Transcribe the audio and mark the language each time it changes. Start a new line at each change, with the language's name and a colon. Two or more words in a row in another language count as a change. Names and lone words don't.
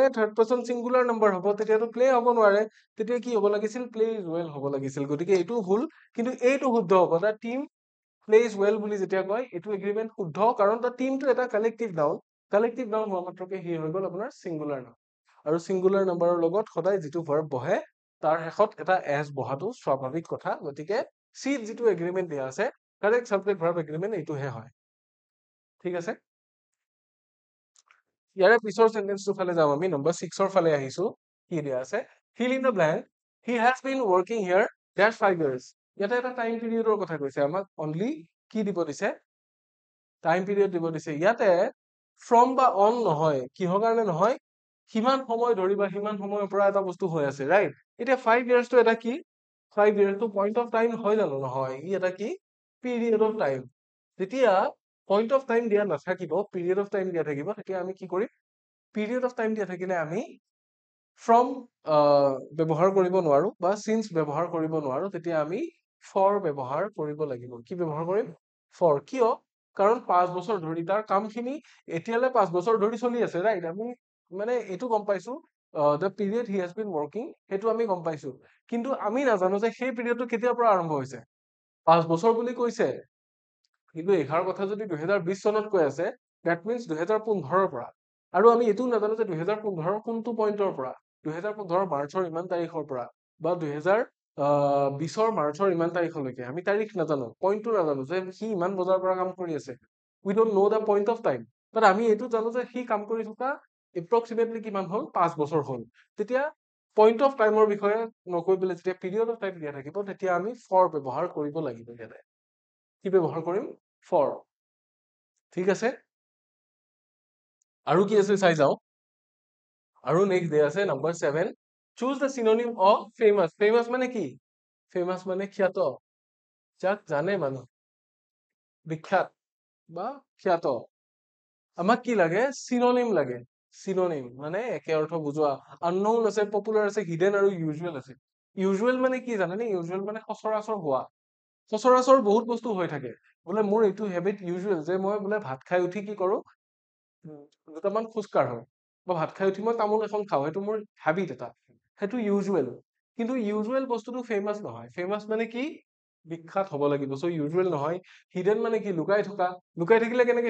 English: third person singular number
Assamese: হ'ব তেতিয়াতো প্লে হ'ব নোৱাৰে তেতিয়া কি হ'ব লাগিছিল
English: plays well
Assamese: হ'ব লাগিছিল গতিকে এইটো ভুল কিন্তু এইটো শুদ্ধ হ'ব
English: the team plays well
Assamese: বুলি যেতিয়া কয় এইটো এগ্ৰিমেন্ট শুদ্ধ কাৰণ
English: the teamটো
Assamese: এটা
English: collective noun
Assamese: হোৱা মাত্ৰকে সি হৈ গ'ল আপোনাৰ
English: singular noun
Assamese: আৰু
English: singular numberৰ
Assamese: লগত সদায় যিটো ভাৰ্ব বহে তাৰ শেষত এটা এছ বহাটো স্বাভাৱিক কথা গতিকে চিত যিটো এগ্ৰিমেন্ট দিয়া আছে
English: correct subject verb agreement
Assamese: এইটোহে হয় ঠিক আছে ইয়াৰে পিছৰ সেন্টেন্সটো ফালে যাম আমি নম্বৰ 6 ৰ ফালে আহিছো কি দিয়া আছে
English: fill in the blank he has been working here that's 5 years
Assamese: ইয়াতে এটা
English: time periodৰ
Assamese: কথা কৈছে আমাক অনলি কি দিব দিছে
English: time period
Assamese: দিব দিছে ইয়াতে ফ্ৰম বা অন নহয় কিহৰ কাৰণে নহয় কিমান সময় ধৰি বা কিমান সময়ৰ পৰা এটা বস্তু হৈ আছে ৰাইট এতিয়া 5 ইয়াৰ্সটো এটা কি 5 ইয়াৰ্সটো
English: point of time
Assamese: হয় জানো নহয় ই এটা কি
English: period of time
Assamese: যেতিয়া
English: point of time
Assamese: দিয়া নাথাকিব
English: period of time
Assamese: দিয়া থাকিব তেতিয়া আমি কি কৰিম
English: period of time
Assamese: দিয়া থাকিলে আমি ফ্ৰম ব্যৱহাৰ কৰিব নোৱাৰো বা সিন্স ব্যৱহাৰ কৰিব নোৱাৰো তেতিয়া আমি ফৰ ব্যৱহাৰ কৰিব লাগিব কি ব্যৱহাৰ কৰিম ফৰ কিয় কাৰণ 5 বছৰ ধৰি তাৰ কামখিনি এতিয়ালে 5 বছৰ ধৰি চলি আছে ৰাইট আমি মানে এইটো গম পাইছো
English: the period he has been working
Assamese: সেইটো আমি গম পাইছো কিন্তু আমি নাজানো যে সেই পিৰিয়ডটো কেতিয়াৰ পৰা আৰম্ভ হৈছে 5 বছৰ বুলি কৈছে কিন্তু এঘাৰ কথা যদি 2020 চনত কৈ আছে
English: that means
Assamese: 2015 ৰ পৰা আৰু আমি এইটো নাজানো যে 2015 কোনটো পইণ্টৰ পৰা 2015 মাৰ্চৰ ইমান তাৰিখৰ পৰা বা 2020 মাৰ্চৰ ইমান তাৰিখলৈকে আমি তাৰিখ নাজানো পইণ্টটো নাজানো যে সি ইমান বজাৰ পৰা কাম কৰি আছে
English: we don't know the point of time but
Assamese: আমি এইটো জানো যে সি কাম কৰি থকা এপ্ৰক্সিমেটলি কিমান হ'ল 5 বছৰ হ'ল তেতিয়া
English: point of timeৰ
Assamese: বিষয়ে নকৈ পেলাই যেতিয়া
English: period of time
Assamese: দিয়া থাকিব তেতিয়া আমি ফৰ ব্যৱহাৰ কৰিব লাগিব ইয়াতে কি ব্যৱহাৰ কৰিম ফৰ ঠিক আছে আৰু কি আছে চাই যাও আৰু
English: next day
Assamese: আছে নম্বৰ 7
English: choose the synonym of famous
Assamese: ফেমাস মানে কি ফেমাস মানে খ্যাত যাক জানে মানুহ বিখ্যাত বা খ্যাত আমাক কি লাগে সিনোনিম লাগে চিনোনিম মানে একে অৰ্থ বুজোৱা আননোন আছে পপুলাৰ আছে হিডেন আৰু ইউজুৱেল আছে ইউজুৱেল মানে কি জানানে ইউজুৱেল মানে সচৰাচৰ হোৱা সচৰাচৰ বহুত বস্তু হৈ থাকে বোলে মোৰ এইটো
English: habit usual
Assamese: যে মই বোলে ভাত খাই উঠি কি কৰো দুটামান খোজ কাঢ়ো বা ভাত খাই উঠি মই তামোল এখন খাওঁ সেইটো মোৰ হেবিট এটা সেইটো ইউজুৱেল কিন্তু ইউজুৱেল বস্তুটো ফেমাছ নহয় ফেমাছ মানে কি বিখ্যাত হ'ব লাগিব চ' ইউজুৱেল নহয় হিডেন মানে কি লুকাই থাকিলে কেনেকে